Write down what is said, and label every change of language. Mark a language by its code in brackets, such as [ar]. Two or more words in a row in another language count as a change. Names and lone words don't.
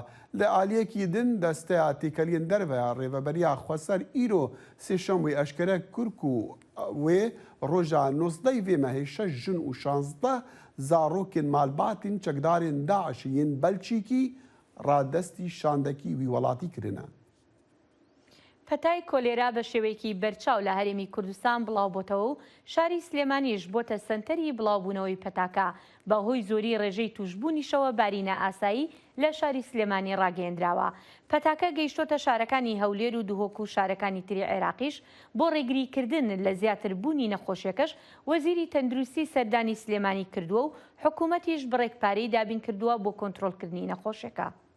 [ku] Li aliyekî din desteya têkeliyên derveya rêveberiya Xweser îro sêşemwê eşkere kir ku wê roja 19 vê mehê 6 jin û 16 zarokên malbatên çekdarên Daişê yên Belçîkî radestî şandekî wî welatî kirine. [ckb] پەتای کۆلێرا بە شێوەیەکی بەرچاو لە هەرێمی کوردستان بڵاو بۆتەوە و شاری سلێمانیش بۆتە سنتەری بڵاوبوونەوەی پەتاکە بەهۆی زۆری ڕێژەی توشبوونیشەوە بارینە ئاسایی لە شاری سلێمانی ڕاگەیەندراوە. پەتاکە گەیشتۆتە شارەکانی هەولێر و دوهۆک و شارەکانی تری عێراقیش بۆ ڕێگریکردن لە زیاتربوونی نەخۆشیەکەش وەزیری تەندروستی سەردانی سلێمانی کردووە و حکوومەتیش بڕێکپارەی دابین کردووە بۆ کۆنتڕۆلکردنی نەخۆشیەکە.